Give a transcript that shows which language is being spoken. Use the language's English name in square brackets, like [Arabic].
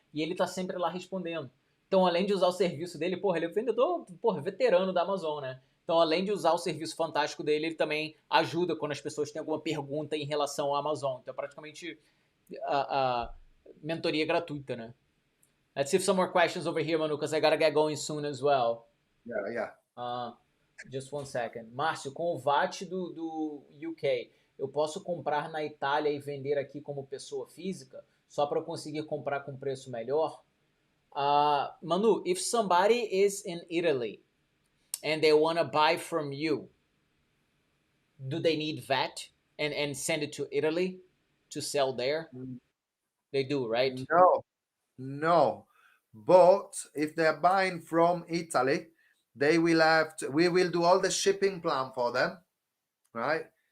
[Portuguese] E ele tá sempre lá respondendo. Então, além de usar o serviço dele, porra, ele é vendedor, porra, veterano da Amazon, né? Então, além de usar o serviço fantástico dele, ele também ajuda quando as pessoas têm alguma pergunta em relação à Amazon. Então, é praticamente a mentoria gratuita, né? [English] Let's see if some more questions over here, Manu, because I gotta get going soon as well. Yeah. Just one second. [Portuguese] Márcio, com o VAT do UK, eu posso comprar na Itália e vender aqui como pessoa física, só para conseguir comprar com preço melhor? [English] Manu, if somebody is in Italy and they want to buy from you, do they need VAT and send it to Italy to sell there? They do, right? No. But if they're buying from Italy, they will we will do all the shipping plan for them, right?